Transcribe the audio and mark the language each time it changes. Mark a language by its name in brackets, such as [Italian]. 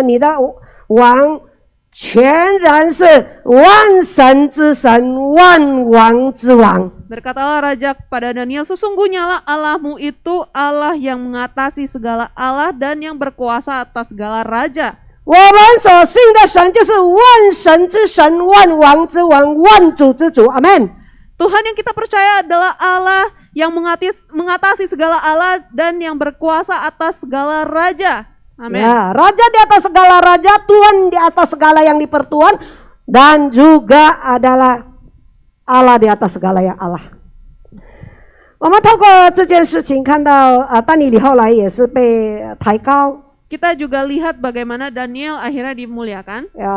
[Chinese] 你的王全然是万神之神，万王之王。” [Indonesian] Berkatalah raja kepada Daniel, sesungguhnya lah Allahmu itu Allah yang mengatasi segala Allah dan yang berkuasa atas segala raja. [Chinese] 我们所信的神就是万神之神，万王之王，万主之主。阿门。 [Indonesian] Tuhan yang kita percaya adalah Allah yang mengatasi segala Allah dan yang berkuasa atas segala raja. Amin. Ya, raja di atas segala raja, Tuhan di atas segala yang dipertuhan, dan juga adalah Allah di atas segala yang Allah。 [Chinese] 我们透过这件事情看到，但以理后来也是被抬高。 [Indonesian] Kita juga lihat bagaimana Daniel akhirnya dimuliakan.